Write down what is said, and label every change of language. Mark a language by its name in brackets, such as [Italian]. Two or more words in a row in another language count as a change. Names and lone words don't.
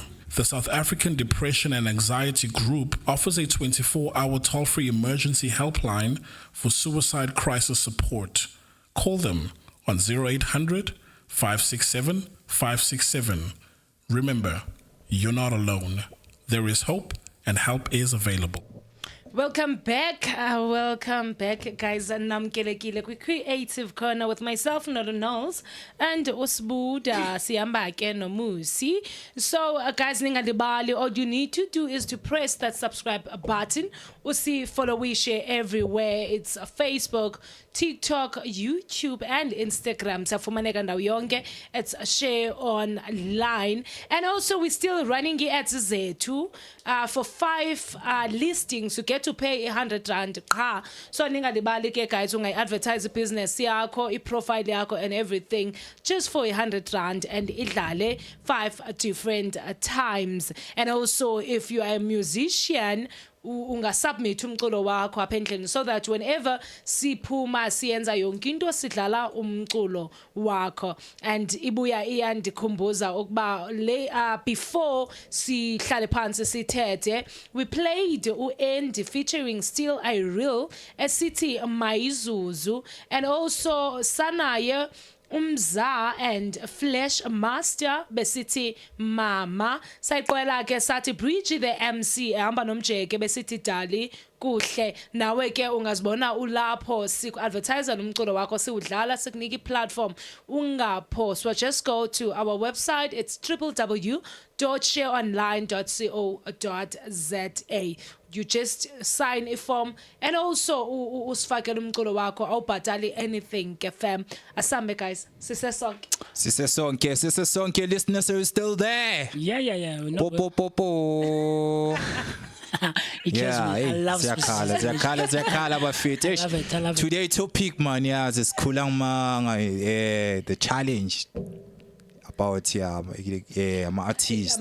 [English] The South African Depression and Anxiety Group offers a 24-hour toll-free emergency helpline for suicide crisis support. Call them on 0800 567 567. Remember, you're not alone. There is hope and help is available. Welcome back, guys. [Xhosa] Namkelekile kwi Creative Corner [English] with myself, [Xhosa] Noluthando, and Usbuda sihamba ke noMmusi. [English] So, guys, [Xhosa] ningalibali, [English] all you need to do is to press that subscribe button. Usi follow, we share everywhere. It's Facebook, TikTok, YouTube, and Instagram. [Xhosa] Safumaneka ndawo yonke. [English] It's Share Online. And also, we're still running ads zethu for 5 listings. You get to pay 100 rand. So, [Xhosa] ningalibali ke [English] guys, advertise business yakho, profile yakho, and everything just for 100 rand, and idlale 5 different times. And also, if you are a musician, [Xhosa] ungasubmit umculo wakho apha endlini, [English] so that whenever [Xhosa] siphuma siyenza yonke into sidlala umculo wakho. And ibuya iyandikhumbuza ukuba before sihlale phansi sithethe, [English] we played uAndy featuring Still I Real esithi Mayizuzu, and also [Xhosa] sanaye Umza and Flash Master besithi Mama. Sayiqwela ke sathi Bridge the MC ehamba nomjeke besithi Dali kuhle. Nawe ke ungazibona ulapho siku-advertise nomculo wakho siwudlala, sikunika i-platform. Ungaphoswa, [English] just go to our website. It's www.shareonline.co.za. You just sign a form, and also [Xhosa] usifakele umculo wakho, awubhatali [English] anything ke fam. [Xhosa] Asambe guys, sise sonke [English] Listeners are still there. Yeah. Po. I love [Xhosa] Ziyakhala bafethu. [English] I love it. Today topic man is the challenge about artists.